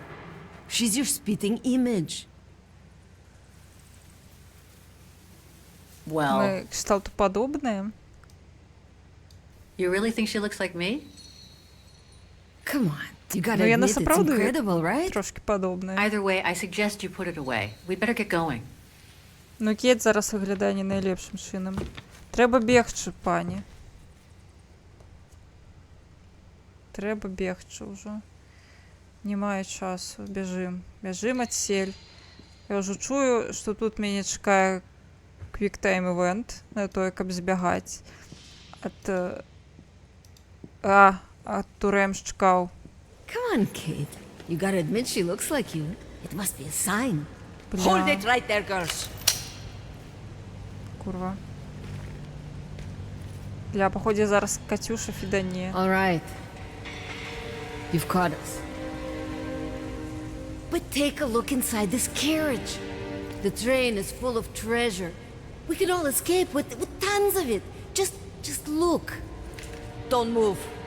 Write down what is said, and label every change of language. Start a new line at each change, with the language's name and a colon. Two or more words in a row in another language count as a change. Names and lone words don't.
English: She's your spitting image. Well,
Belarusian: Мы кшталтупадобныя.
English: you really think she looks like me? Come on. You gotta
Belarusian: Ну, яна
English: admit it's
Belarusian: сапраўды
English: incredible, right?
Belarusian: трошки падобная.
English: Either way, I suggest you put it away. We'd better get going.
Belarusian: Ну, Кейт зараз выглядае не найлепшым чынам. Трэба бегчы, пані. Трэба бегчы ўжо. Не мае часу. Бяжым. Бяжым адсель. Я ўжо чую, што тут мяне чакае
English: quick-time event
Belarusian: на тое, каб збягаць ад... ад турэмшчыкаў.
English: Come on, Kate. You gotta admit she looks like you. It must be a sign.
Belarusian: Бля,
English: Hold it right there, girls. курва.
Belarusian: Бля, походе зараз Катюша фідане.
English: All right. You've caught us. But take a look inside this carriage. The train is full of treasure. We can all escape with tons of it. Just look. Don't move.